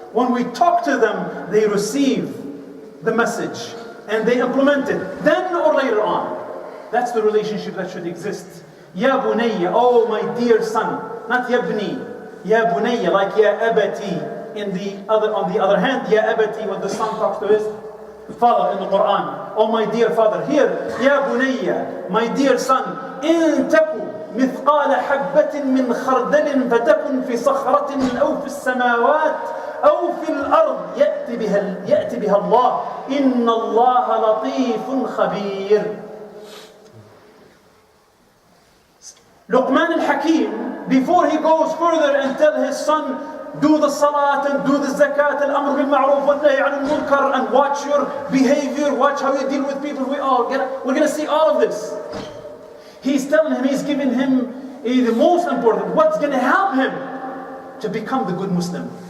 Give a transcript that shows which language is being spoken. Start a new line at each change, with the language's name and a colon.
English: When we talk to them, they receive the message and they implement it, then or later on. That's the relationship that should exist. Ya Bunayya, oh my dear son, not Yabni. Ya Bunayya, like Ya Abati. On the other hand, Ya Abati, when the son talks to his father in the Quran. Oh my dear father. Here, Ya Bunayya, my dear son,
Arabic: in taku مثقال حبة من خردل فتكن في صخرة أو في السماوات أو في الأرض يأتي بها الله إن الله لطيف خبير.
English: Luqman al-Hakim, before he goes further and tell his son, do the salat and do the zakat, al-amr bil-ma'ruf wal-nahy anil-munkar, and watch your behavior, watch how you deal with people. We're going to see all of this. He's telling him, he's giving him the most important, what's going to help him to become the good Muslim.